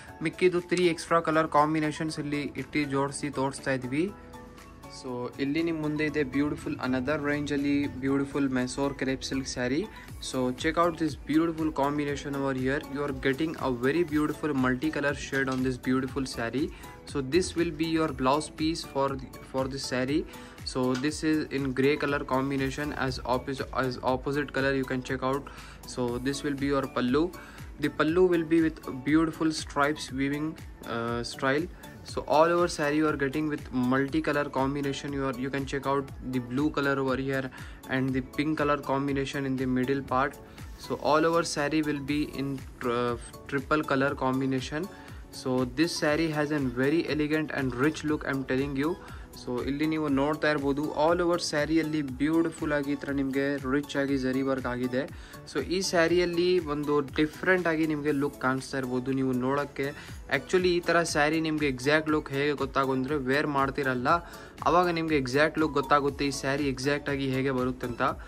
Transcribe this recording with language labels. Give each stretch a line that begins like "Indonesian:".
Kannada: ಮಿಕ್ಕಿದ್ದು 3 extra colour combinations ಇಲ್ಲಿ ಇಟ್ಟು ಜೋಡಿಸಿ ತೋರಿಸ್ತಾ ಇದ್ದೀವಿ. ಸೊ ಇಲ್ಲಿ ನಿಮ್ಮ ಮುಂದೆ ಇದೆ ಬ್ಯೂಟಿಫುಲ್ ಅನದರ್ ರೇಂಜಲ್ಲಿ beautiful Mysore crepe silk sari.
English: So check out this beautiful combination over here. You are getting a very beautiful multi colour shade on this beautiful sari. So this will be your blouse piece for this saree. So this is in grey color combination as opposite color you can check out. So this will be your pallu. The pallu will be with beautiful stripes weaving style. So all over saree you are getting with multi-color combination. You can check out the blue color over here and the pink color combination in the middle part. So all over saree will be in triple color combination. So this saree has a very elegant and rich look, I'm telling you.
Kannada: So ಇಲ್ಲಿ ನೀವು ನೋಡ್ತಾ ಇರ್ಬೋದು all over ಸ್ಯಾರಿಯಲ್ಲಿ beautiful ಆಗಿ ಈ ಥರ ನಿಮಗೆ rich ಆಗಿ ಜರಿ ವರ್ಕ್ ಆಗಿದೆ. ಸೊ ಈ ಸ್ಯಾರಿಯಲ್ಲಿ ಒಂದು ಡಿಫ್ರೆಂಟ್ ಆಗಿ ನಿಮಗೆ ಲುಕ್ ಕಾಣಿಸ್ತಾ ಇರ್ಬೋದು ನೀವು ನೋಡೋಕ್ಕೆ. ಆ್ಯಕ್ಚುಲಿ ಈ ಥರ ಸ್ಯಾರಿ ನಿಮಗೆ ಎಕ್ಸಾಕ್ಟ್ ಲುಕ್ ಹೇಗೆ ಗೊತ್ತಾಗೋಂದ್ರೆ ವೇರ್ ಮಾಡ್ತಿರಲ್ಲ ಆವಾಗ ನಿಮಗೆ ಎಕ್ಸಾಕ್ಟ್ ಲುಕ್ ಗೊತ್ತಾಗುತ್ತೆ ಈ ಸ್ಯಾರಿ ಎಕ್ಸಾಕ್ಟ್ ಆಗಿ ಹೇಗೆ ಬರುತ್ತೆ ಅಂತ.